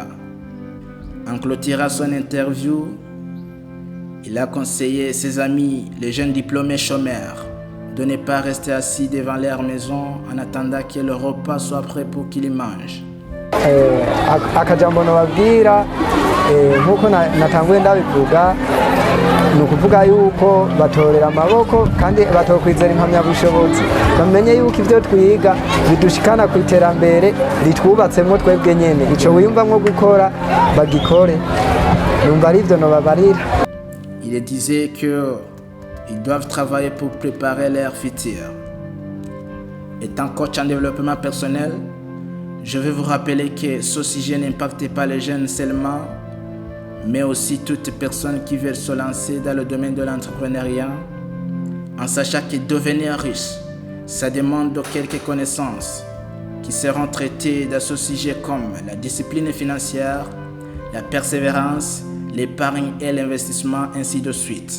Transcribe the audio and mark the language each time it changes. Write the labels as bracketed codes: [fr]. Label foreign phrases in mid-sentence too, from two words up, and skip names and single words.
[fr] En clôturant son interview, il a conseillé ses amis, les jeunes diplômés chômeurs, de ne pas rester assis devant leur maison en attendant que le repas soit prêt pour qu'ils mangent. [rn] Akajambo nababwira nkuko natanguye ndabivuga, ni ukuvuga yuko batorera amaboko kandi batokwizera impamyabushobozi, bamenye yuko ibyo twiga bidushikana ku iterambere ritwubatsemwo twebwe nyene. Ico wiyumvamwo gukora bagikore, numva ari ivyo nobabarira. [fr] Il disait qu'ils doivent travailler pour préparer leur futur. Étant coach en développement personnel, je vais vous rappeler que ce sujet n'impacte pas les jeunes seulement, mais aussi toutes personnes qui veulent se lancer dans le domaine de l'entrepreneuriat, en sachant que devenir riche, ça demande quelques connaissances qui seront traitées dans ce sujet comme la discipline financière, la persévérance, l'épargne et l'investissement, ainsi de suite.